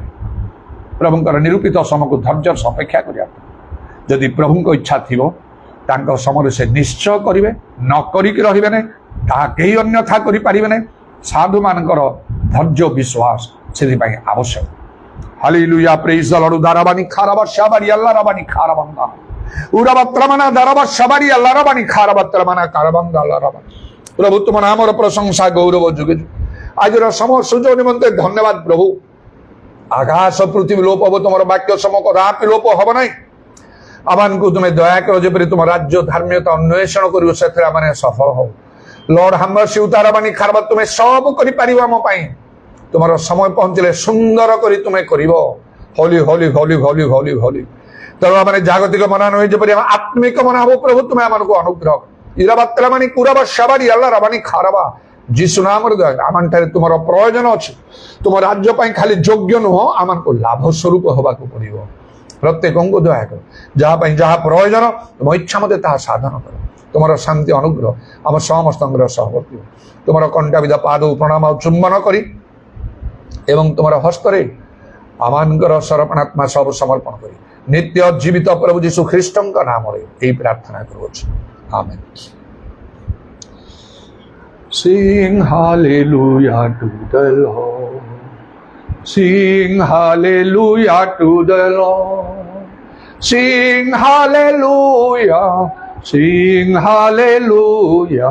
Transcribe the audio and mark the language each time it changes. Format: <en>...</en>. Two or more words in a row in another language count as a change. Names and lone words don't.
<or>ପ୍ରଭୁଙ୍କର ନିରୂପିତ ସମୟକୁ ଧୈର୍ଯ୍ୟର ଅପେକ୍ଷା କରିବା। ଯଦି ପ୍ରଭୁଙ୍କ ଇଚ୍ଛା ଥିବ ତାଙ୍କ ସମୟରେ ସେ ନିଶ୍ଚୟ କରିବେ। ନ କରିକି ରହିବେ ନାହିଁ, ତାହା କେହି ଅନ୍ୟଥା କରିପାରିବେ ନାହିଁ। ସାଧୁମାନଙ୍କର ଧୈର୍ଯ୍ୟ ବିଶ୍ୱାସ ସେଥିପାଇଁ ଆବଶ୍ୟକ।</or> <en>Hallelujah, praise the Lord. ଦାରାବାନି ଖାରାବା shabaରି Allah rabani kharabanda urabatramana daraba shabaରି Allah rabani kharabatramana karabanda Allah rabani।</en> <or>ପ୍ରଭୁ ତୁମ ନାମର ପ୍ରଶଂସା ଗୌରବ ଯୁଗେ। ଆଜିର ସମୟ ସୁଯୋଗ ନିମନ୍ତେ ଧନ୍ୟବାଦ ପ୍ରଭୁ। ଆକାଶ ପୃଥିବୀ ଲୋପ ହବ, ତୁମର ବାକ୍ୟ ସମକ ରାପି ଲୋପ ହବ ନାହିଁ। ଆମମାନଙ୍କୁ ତୁମେ ଦୟା କର, ଯେପରି ତୁମ ରାଜ୍ୟ ଧାର୍ମିକତା ଅନ୍ୱେଷଣ କରିବ, ସେଥିରେ ଆମେ ସଫଳ ହଉ। ଲର୍ଡ ହାମର ସିଉତାରାବାନି ଖାରବା, ତୁମେ ସବୁ କରିପାରିବ ଆମ ପାଇଁ। ତୁମର ସମୟ ପହଞ୍ଚିଲେ ସୁନ୍ଦର କରି ତୁମେ କରିବ।</or> <en>holy holy holy holy holy holy.</en> <or>ତେଣୁ ଆମେ ଜାଗତିକ ମନା ନୁହେଁ, ଯେପରି ଆମେ ଆତ୍ମିକ ମନା ହବ। ପ୍ରଭୁ ତୁମେ ଆମମାନଙ୍କୁ ଅନୁଗ୍ରହ ଇରାବାତ୍ରାବାନି କୁରାବା shabaରି Allah rabani kharaba। ଯୀଶୁ ନାମରେ ଦୟା, ଆମଠାରେ ତୁମର ପ୍ରୟୋଜନ ଅଛି। ତୁମ ରାଜ୍ୟ ପାଇଁ ଖାଲି ଯୋଗ୍ୟ ନୁହଁ, ଆମମାନଙ୍କୁ ଲାଭ ସ୍ୱରୂପ ହେବାକୁ ପଡ଼ିବ। ପ୍ରତ୍ୟେକଙ୍କୁ ଦୟା କର, ଯାହା ପାଇଁ ଯାହା ପ୍ରୟୋଜନ ତୁମ ଇଚ୍ଛା ମତେ ତାହା ସାଧନ କର। ତୁମର ଶାନ୍ତି ଅନୁଗ୍ରହ ଆମ ସମସ୍ତଙ୍କର ସହବର୍ତ୍ତୀ। ତୁମର କଣ୍ଟାବିଧା ପାଦ ପ୍ରଣାମ ଆଉ ଚୁମ୍ବନ କରି ଏବଂ ତୁମର ହସ୍ତରେ ଆମମାନଙ୍କର ସରପଣାତ୍ମା ସବୁ ସମର୍ପଣ କରି ନିତ୍ୟ ଜୀବିତ ପ୍ରଭୁ ଯୀଶୁ ଖ୍ରୀଷ୍ଟଙ୍କ ନାମରେ ଏହି ପ୍ରାର୍ଥନା କରୁଅଛୁ। ଆମେନ୍।</or> <en>Sing hallelujah to the Lord. Sing hallelujah to the Lord. Sing hallelujah. Sing hallelujah.</en>